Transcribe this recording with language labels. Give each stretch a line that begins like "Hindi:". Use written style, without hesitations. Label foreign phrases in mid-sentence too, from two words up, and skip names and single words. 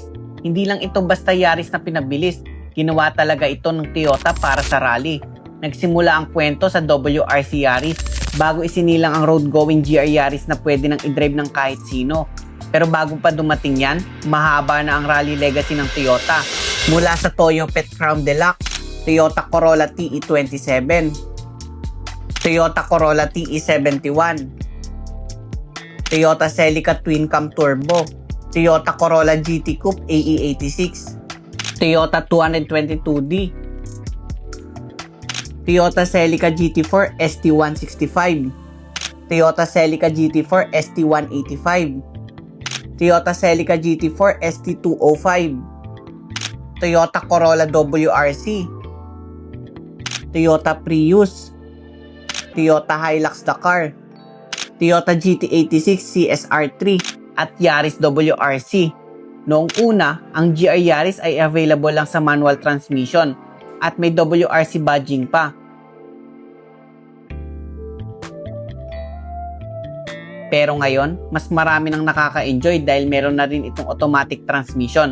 Filipino: Hindi lang ito basta Yaris na pinabilis. Ginawa talaga ito ng Toyota para sa rally. Nagsimula ang kwento sa WRC Yaris bago isinilang ang road-going GR Yaris na pwede nang i-drive ng kahit sino. Pero bago pa dumating yan, mahaba na ang rally legacy ng Toyota. Mula sa Toyo Pet Crown Deluxe, Toyota Corolla TE27, Toyota Corolla TE71, Toyota Celica Twin Cam Turbo, Toyota Corolla GT Coupe AE86, Toyota 222D, Toyota Celica GT4 ST165, Toyota Celica GT4 ST185, Toyota Celica GT4 ST205, Toyota Corolla WRC, Toyota Prius, Toyota Hilux Dakar, Toyota GT86 CSR3 at Yaris WRC. Noong una, ang GR Yaris ay available lang sa
English: manual transmission
Filipino: at may
English: WRC badging
Filipino: pa. Pero ngayon, mas marami nang nakaka-enjoy dahil meron na rin itong
English: automatic transmission.